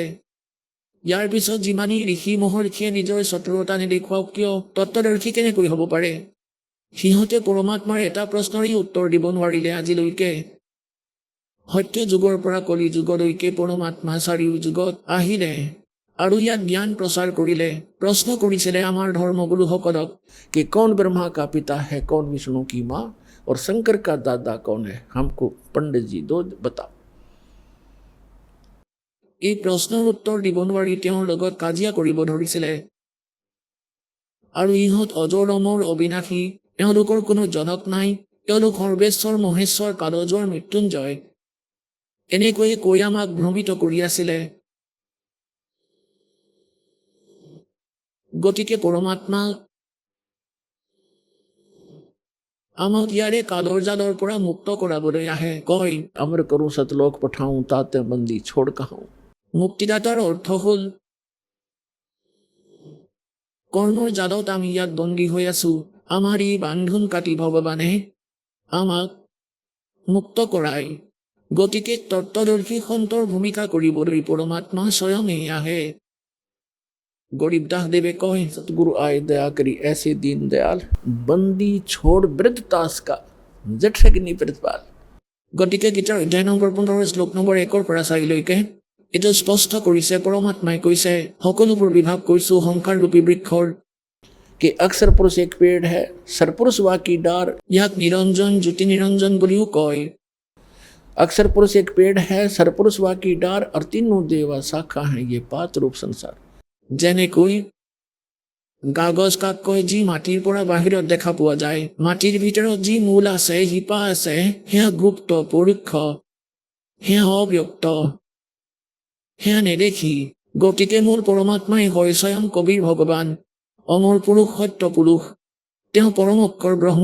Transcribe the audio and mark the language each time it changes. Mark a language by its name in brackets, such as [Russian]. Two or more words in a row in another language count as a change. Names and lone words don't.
[Assamese] ইয়াৰ পিছত যিমানেই ঋষি মহৰ্ষিয়ে নিজৰ চতুৰতা নেদেখুৱাওক কিয় তত্ত্বদৰ্শী কেনেকৈ হ'ব পাৰে? সিহঁতে পৰমাত্মাৰ এটা প্ৰশ্নৰেই উত্তৰ দিব নোৱাৰিলে আজিলৈকে। সত্য যুগৰ পৰা কলি যুগলৈকে পৰমাত্মা চাৰিও যুগত আহিলে আৰু ইয়াত জ্ঞান প্ৰচাৰ কৰিলে। প্ৰশ্ন কৰিছিলে আমাৰ ধৰ্মগুৰুসকলক [Hindi] कि कौन ब्रह्मा का पिता है, कौन विष्णु की माँ और शंकर का दादा कौन है, हमको पंडित जी दो बताओ। [Assamese] এই প্ৰশ্নৰ উত্তৰ দিব নোৱাৰি তেওঁৰ লগত কাজিয়া কৰিব ধৰিছিলে। আৰু ইহঁত অজৰ অমৰ অবিনাশী, এওঁলোকৰ কোনো জনক নাই, এওঁলোক সৰ্বেশ্বৰ মহেশ্বৰ কালজৰ মৃত্যুঞ্জয়, এনেকৈয়ে কৈ আমাক ভ্ৰমিত কৰি আছিলে। গতিকে পৰমাত্মা আমাক ইয়াৰে কালৰ জালৰ পৰা মুক্ত কৰাবলৈ আহে। কয় [Hindi] अमर करूं सतलोक पठाऊं, ताते बंदी छोड़ कहाऊं। [Assamese] মুক্তিদাতাৰ অৰ্থ হ'ল কৰ্মৰ জালত আমি ইয়াত বন্দী হৈ আছো, আমাৰ এই বান্ধোন কাটি ভগৱানে আমাক মুক্ত কৰায়। গতিকে তত্ত্বদৰ্শী সন্তৰ ভূমিকা কৰিবলৈ পৰমাত্মা স্বয়ঙেই আহে। গৰীব দাসদেৱে কয় [Hindi] सतगुरु आए दया करी ऐसे दीन दयाल, बंदी छोड़ वृद्ध तास का जठरग्नि प्रतिपाल। [Assamese] গতিকে গীতাৰ অধ্যায় নম্বৰ 15 শ্লোক নম্বৰ 1 পৰা 4লৈকে এইটো স্পষ্ট কৰিছে। পৰমাত্মাই কৈছে সকলোবোৰ বিভাগ কৈছো সংসাৰ ৰূপী বৃক্ষৰ। [Hindi] कि अक्षर पुरुष एक पेड़ है, सरपुरुष वा की डार। [Assamese] ইয়াক নিৰঞ্জন জ্যোতি নিৰঞ্জন বুলিও কয়। [Hindi] अक्षर पुरुष एक पेड़ है, सरपुरुष वा की डार और तीनों देवा शाखा हैं ये पात रूप संसार। [Assamese] যেনেকৈ কাগজ কাক কয় যি মাটিৰ পৰা বাহিৰত দেখা পোৱা যায়, মাটিৰ ভিতৰত যি মূল আছে শিপা আছে সেয়া গুপ্ত পৰোক্ষ, সেয়া অব্যক্ত, সেয়া নেদেখি। গতিকে মূল পৰমাত্মাই হয় স্বয়ং কবিৰ ভগৱান, অমৰ পুৰুষ সত্য পুৰুষ, তেওঁ পৰম অক্ষৰ ব্ৰহ্ম।